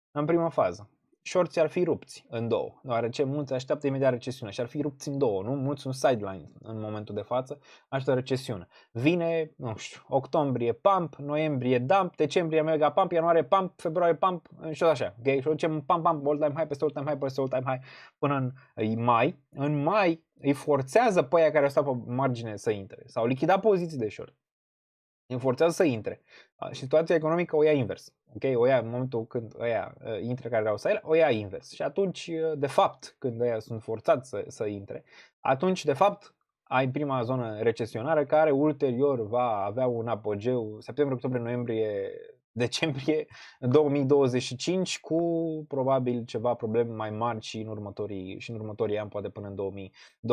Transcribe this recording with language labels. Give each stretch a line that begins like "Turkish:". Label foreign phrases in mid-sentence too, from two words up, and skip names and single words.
Romanian: Deci, în prima fază, shorts ar fi rupți în două, deoarece mulți așteaptă imediat recesiune și ar fi rupți în două, nu? Mulți sunt sideline în momentul de față, așteaptă recesiune. Vine, nu știu, octombrie pump, noiembrie dump, decembrie mega pump, ianuarie pump, februarie pump și tot așa. Okay? Și ducem pump,
English: all time high,
Romanian: peste
English: all time high,
Romanian: peste
English: all time high
Romanian: până în mai. În mai îi forțează pe aia care stau pe margine să intre. S-au lichidat poziții de short. Îi forțează să intre. Și situația economică o ia invers.
English: Okay?
Romanian: O ia în momentul când ăia intră care vreau să ele, o ia invers. Și atunci, de fapt, când ăia sunt forțați să intre, atunci, de fapt, ai prima zonă recesionară care ulterior va avea un apogeu septembrie, octombrie, noiembrie, decembrie 2025 cu probabil ceva probleme mai mari și în următorii ani, poate până în 2026.